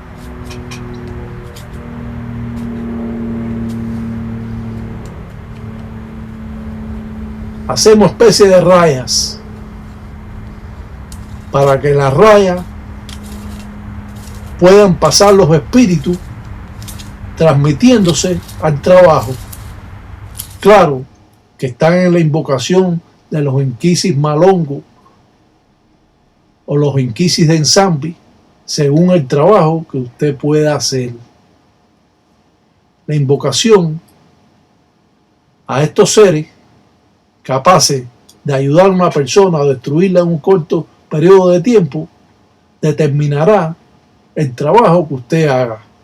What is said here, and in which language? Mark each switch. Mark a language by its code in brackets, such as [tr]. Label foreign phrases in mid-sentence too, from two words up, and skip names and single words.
[es] Hacemos especie de rayas para que las rayas puedan pasar los espíritus transmitiéndose al trabajo. Claro que están en la invocación de los inquisis malongo o los inquisis de ensambi, según el trabajo que usted pueda hacer. La invocación a estos seres capaces de ayudar a una persona a destruirla en un corto periodo de tiempo determinará el trabajo que usted haga.